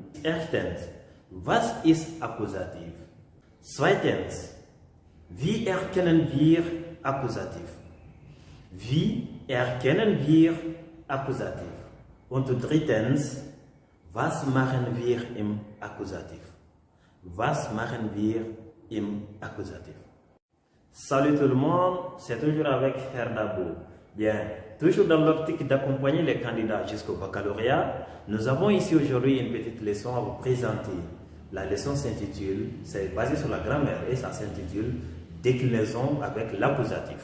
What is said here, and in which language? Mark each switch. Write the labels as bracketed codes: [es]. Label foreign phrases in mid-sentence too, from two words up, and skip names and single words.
[de] Erstens, was ist Akkusativ? Zweitens, wie erkennen wir Akkusativ? Wie erkennen wir Akkusativ? Und drittens, was machen wir im Akkusativ? Was machen wir im Akkusatif? [fr] Salut tout le monde, c'est toujours avec Herr Dabo. Bien, toujours dans l'optique d'accompagner les candidats jusqu'au baccalauréat, nous avons ici aujourd'hui une petite leçon à vous présenter. La leçon s'intitule, c'est basé sur la grammaire et ça s'intitule Déclinaison avec l'accusatif.